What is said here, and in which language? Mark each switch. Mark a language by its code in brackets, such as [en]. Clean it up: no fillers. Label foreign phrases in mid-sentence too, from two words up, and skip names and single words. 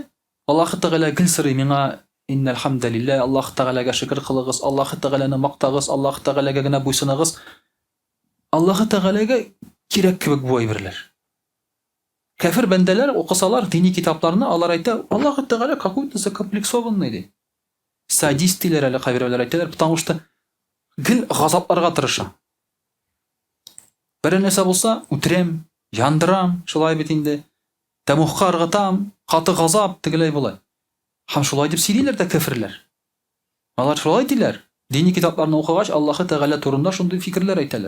[tt] Аллаһы Тәгалә гел сорый миңа [ar] إن الحمد لله, [tt] Аллаһы Тәгаләгә шөкр кылыгыз, Аллаһы Тәгаләне мактагыз, Аллаһы Тәгаләгә генә буйсыныгыз. Аллаһы Тәгаләгә кирәк кебек бу әйберләр. Кафир бәндәләр укысалар дини китапларны, алар әйтә, Аллаһы Тәгалә [ru] какой-то закомплексованный [tt] ди. Садист диләр әле кабирләр әйтәләр, [ru] потому что [tt] гел газапларга тырыша. Бер нәрсә булса, үтерәм, яндырам, шулай бит инде. Тәмухка ыргытам, каты газап тегеләй булай. Һәм шулай дип сөйлиләр дә кафирләр. Алар шулай диләр. Дини китапларны укыгач, Аллаһы Тәгалә турында шундый фикерләр әйтәләр.